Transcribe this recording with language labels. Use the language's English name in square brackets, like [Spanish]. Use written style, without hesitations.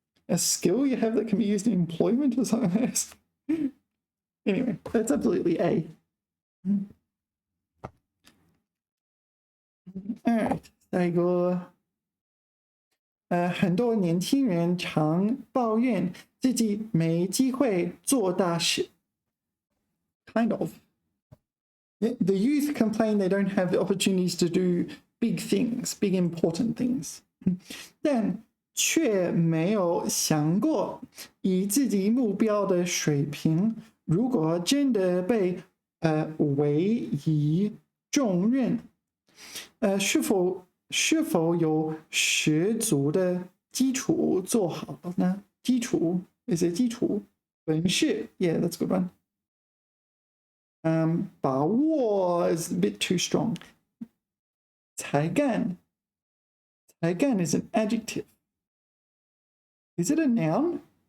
[English] a skill you have that can be used in employment or something like this. Anyway, that's absolutely A. Alright, [Chinese] 下一个。很多年轻人常抱怨自己没机会做大事。 [English] Kind of. The youth complain they don't have the opportunities to do big things, big important things. [Chinese] 但却没有想过，以自己目标的水平，如果真的被委以重任，是否有十足的基础做好呢？ [English] 基础 is a 基础，本事 yeah that's a good one. 把握 is a bit too strong. 才干 is an adjective. Is it a noun?